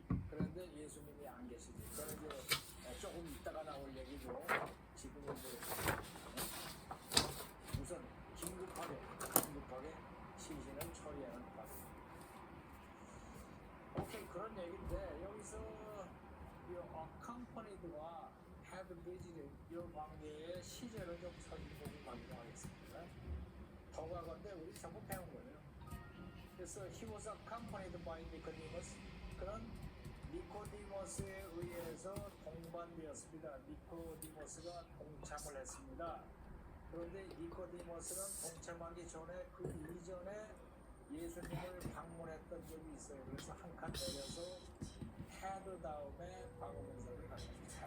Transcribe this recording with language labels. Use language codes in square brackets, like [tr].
[ko] 그런데 예수님이 안 계시지. 그건 이제 조금 이따가 나올 얘기고 지금은 이제 우선 긴급하게 시신을 처리하는 과정. 오케이, 그런 얘기인데 여기서 이 accompanied와 have visited 이 관계의 시제를 좀 살펴보고 가겠습니다. 더 과거인데 우리 전부 배운 거예요. 그래서 [en] he was accompanied by Nicodemus. [ko] 그런 니코디모스에 의해서 동반되었습니다. 니코디모스가 동참을 했습니다. 그런데 니코디모스는 동참하기 전에 그 이전에 예수님을 방문했던 적이 있어요. 그래서 한 칸 내려서 had 다음에 과거분사를 갖습니다.